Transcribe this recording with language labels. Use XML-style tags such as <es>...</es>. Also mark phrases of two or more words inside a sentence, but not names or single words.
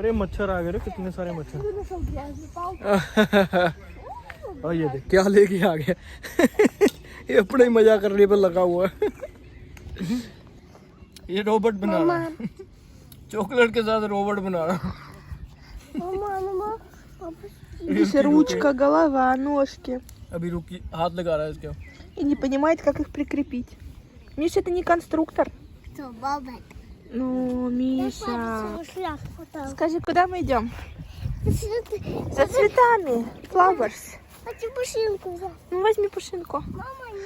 <hi>अरे मच्छर आ गए, कितने सारे मच्छर। और ये देख क्या लेके आ गया। ये अपने ही मजा करने पर लगा हुआ है। ये रोबोट बना रहा है, चॉकलेट के साथ रोबोट बना रहा।</hi> <ru>Здесь ручка, голова, ножки.</ru> <hi>अभी रुकी, हाथ लगा रहा है इसके।</hi> <ru>И не понимает, как их прикрепить. Миша, это не конструктор. Кто, баба? Ну, Миша. Хочу Скажи, куда мы идем? За цветами. Flowers. пушинку взять. Ну, возьми пушинку. Мама, не.</ru>